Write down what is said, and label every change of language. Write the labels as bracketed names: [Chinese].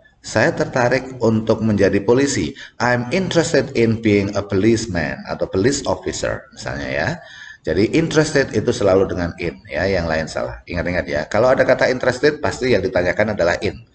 [Indonesian] Saya tertarik untuk menjadi polisi. [English] I'm interested in being a policeman atau police officer [Indonesian] misalnya ya. Jadi interested itu selalu dengan in ya, yang lain salah. Ingat-ingat ya. Kalau ada kata interested pasti yang ditanyakan adalah in.